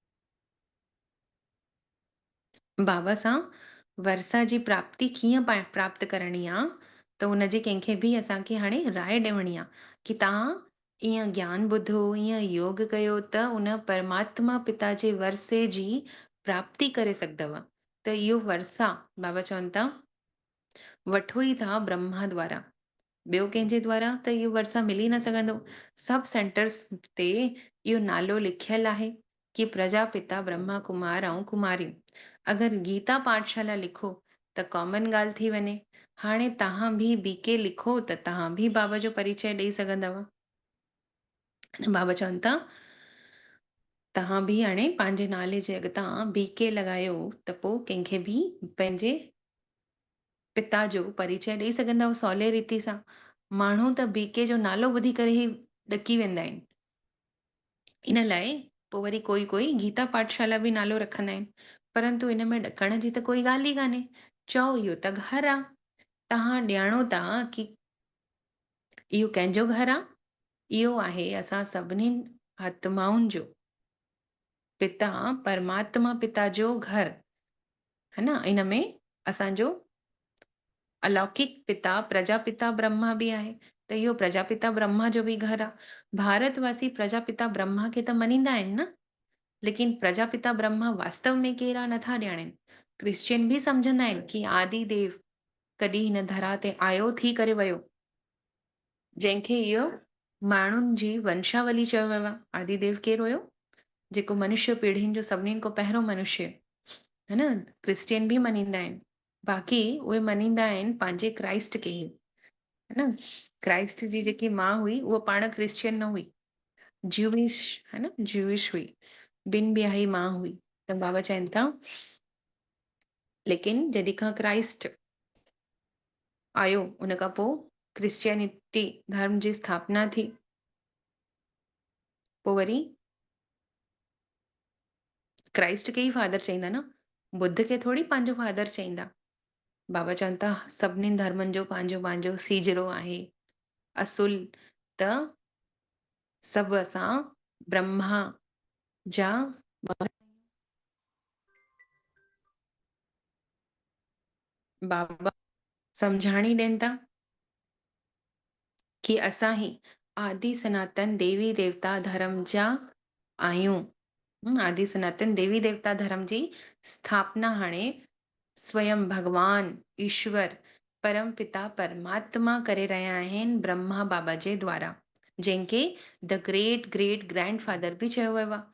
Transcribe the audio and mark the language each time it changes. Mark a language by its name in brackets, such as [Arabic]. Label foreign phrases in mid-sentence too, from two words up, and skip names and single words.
[Sindhi] बाबा सां वर्षा जी प्राप्ति कीअं प्राप्त करणी आहे, त हुनजी कंहिंखे बि असांखे हाणे राय ॾियणी आहे कि तव्हां ईअं ज्ञान ॿुधो, ईअं योग कयो त उन परमात्मा पिता जे वर्षे जी प्राप्ति करे सघंदव। त इहो वर्षा बाबा चवनि था वठो ई था ब्रह्मा द्वारा, ॿियो कंहिंजे द्वारा त इहो वर्षा मिली न सघंदो। सभु सेंटर्स ते इहो नालो लिखियलु आहे कि प्रजापिता ब्रह्मा कुमार ऐं कुमारियूं। अगरि गीता पाठशाला लिखो त कॉमन ॻाल्हि थी वञे। हाणे तव्हां बि बीके लिखो त तव्हां बि बाबा जो परिचय ॾेई सघंदव। बाबा चवनि था तव्हां बि हाणे पंहिंजे नाले जे अॻितां बीके लॻायो त पोइ कंहिंखे बि पंहिंजे पिता जो परिचय ॾेई सघंदव सवले रीति सां। माण्हू त बीके जो नालो ॿुधी करे ई ॾकी वेंदा आहिनि। इन लाइ पोइ वरी कोई कोई गीता पाठशाला बि नालो रखंदा आहिनि। परंतु इन में ॾकण जी त कोई ॻाल्हि ई कान्हे। चओ इहो त घर आहे। तव्हां ॼाणो था कि इहो कंहिंजो घर आहे? इहो आहे असां सभिनी आत्माउनि जो पिता परमात्मा पिता जो घर, [Hindi] है न। [Sindhi] इन में असांजो अलौकिक पिता प्रजापिता ब्रह्मा बि आहे, त इहो प्रजापिता ब्रह्मा जो बि घर आहे। भारतवासी प्रजापिता ब्रह्मा खे त मञींदा आहिनि न, लेकिन प्रजापिता ब्रह्मा वास्तव में केरु आहे नथा ॼाणनि। क्रिश्चियन बि सम्झंदा आहिनि कि आदि देव कॾहिं हिन धरा ते आयो थी करे वियो, जंहिंखे इहो माण्हुनि जी वंशावली चयो वियो आहे। आदिदेव केरु हुयो? जेको मनुष्य पीढ़ियुनि जो सभिनीनि खां पहिरियों मनुष्य, [Hindi] है न। [Sindhi] क्रिश्चियन बि मञींदा आहिनि। बाक़ी उहे मञींदा आहिनि पंहिंजे क्राइस्ट खे ई, [Hindi] है न। [Sindhi] क्राइस्ट जी जेकी माउ हुई उहा पाण क्रिश्चियन न हुई, ज्यूइश, [Hindi] है न, [Sindhi] ज्यूइश हुई, बिन बियाही मां हुई। त बाबा चवनि था लेकिन जॾहिं खां क्राइस्ट आयो उन खां पोइ क्रिश्चियनिटी धर्म जी स्थापना थी। पोइ वरी क्राइस्ट खे ई फादर चईंदा न, बुद्ध खे थोड़ी पंहिंजो फादर चईंदा। बाबा चवनि था सभिनी धर्मनि जो पंहिंजो पंहिंजो सीजरो आहे असुल। त सभु असां ब्रह्मा जा बाबा सम्झाणी ॾियनि था कि असां ही आदि सनातन देवी देवता धर्म जा आहियूं। आदि सनातन देवी देवता धर्म जी स्थापना हाणे स्वयं भगवान ईश्वर परम पिता परमात्मा करे रहिया आहिनि ब्रह्मा बाबा जे द्वारा, जंहिंखे [English] the great great grand father [Sindhi] बि चयो वियो आहे।